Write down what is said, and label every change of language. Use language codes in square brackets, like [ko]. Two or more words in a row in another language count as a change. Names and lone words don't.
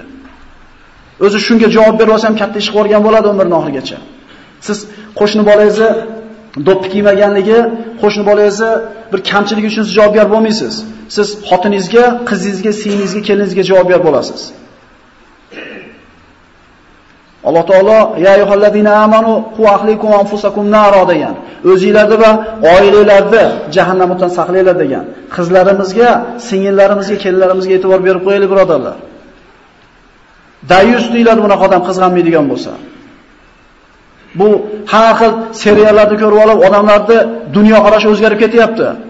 [uz] O'zi shunga javob berib olsa ham katta ish qilgan bo'ladi umrning oxirigacha. Siz qo'shni bolangizni do'ppi kiymaganligi, qo'shni bolangizni bir kamchiligi uchun siz javobgar bo'lmaysiz. Siz xotiningizga, qizingizga, singlingizga, keliningizga javobgar bo'lasiz. Alloh taolo [ar] يا أيها الذين آمنوا قوا أهليكم أنفسكم نارا [uz] degan. O'zingizlarni va oilalarni jahannamdan saqlanglar degan. Qizlarimizga, singillarimizga, kelinlarimizga e'tibor berib qo'yaylik birodarlar. Dayus deyiladi bunaqa odam qizg'anmaydigan bo'lsa. Bu har xil seriallarni ko'rib olib, odamlarni dunyo qarashi o'zgarib ketyapti.